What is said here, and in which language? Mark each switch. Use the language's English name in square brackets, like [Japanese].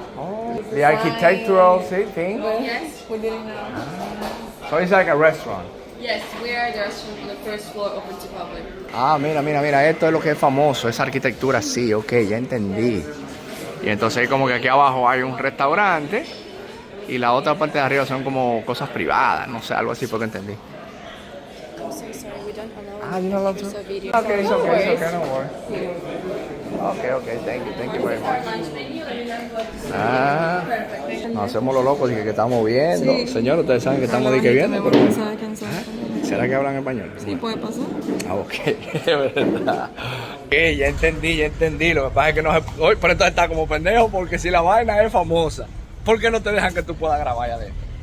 [English] Oh, the architectural thing. Yes, we didn't know. So it's like a restaurant. Yes, we are the restaurant on the first floor open to public. [Spanish] Ah, mira, esto es lo que es famoso, esa arquitectura, sí, ok, ya entendí. Y entonces como que aquí abajo hay un restaurante y la otra parte de arriba son como cosas privadas, no sé, algo así porque entendí. [English] I'm so sorry, we don't allow Ah, you don't love to? pictures or videos. Okay, it's okay, worries. no worries. Okay, thank you very much. [Spanish] Ah, nos hacemos los locos y que estamos viendo. Sí. Señor, ustedes saben que estamos de que viendo, pero Cansada. ¿será que hablan español? Sí, puede pasar. Ah, ok, es verdad. Ok, ya entendí. Lo que pasa es que no se... Hoy, pero entonces está como pendejo porque si la vaina es famosa, ¿por qué no te dejan que tú puedas grabar allá adentro?